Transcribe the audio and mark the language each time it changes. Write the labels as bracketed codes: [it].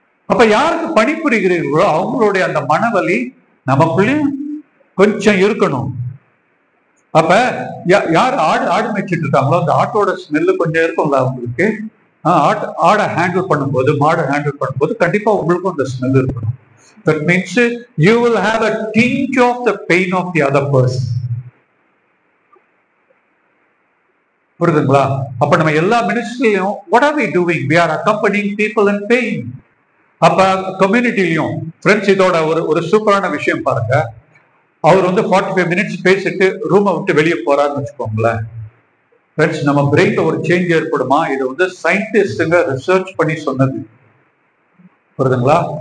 [ta] அப்ப யாருக்கு பணிபுரிகிறீர்களோ அவங்களுடைய அந்த மனவலி நமக்குள்ளேயும் கொஞ்சம் இருக்கணும். அப்ப யார் ஆடு மேய்ச்சிட்டு இருக்காங்களோ அந்த ஆட்டோட ஸ்மெல்லு கொஞ்சம் இருக்கும்ல அவங்களுக்கு. ஆடை ஹேண்டில் பண்ணும்போது, மாடை ஹேண்டில் பண்ணும்போது கண்டிப்பா உங்களுக்கும் அந்த ஸ்மெல் இருக்கணும். [en] That means you will have a tinge of the pain of the other person. [ta] புரியுதுங்களா? அப்ப நம்ம எல்லா மினிஸ்ட்ரியிலும் [en] what are we doing? We are accompanying people in pain. [ta] அப்ப கம்யூனிட்டிலையும் ஃப்ரெண்ட்ஸ், இதோட ஒரு சூப்பரான விஷயம் பாருங்க. அவர் வந்து 45 minutes பேசிட்டு ரூமை விட்டு வெளியே போறாருன்னு வச்சுக்கோங்களேன். ஃப்ரெண்ட்ஸ், நம்ம பிரெயின்ல ஒரு சேஞ்ச் ஏற்படுமா? இதை வந்து சயின்டிஸ்டுங்க ரிசர்ச் பண்ணி சொன்னது. புரியுதுங்களா?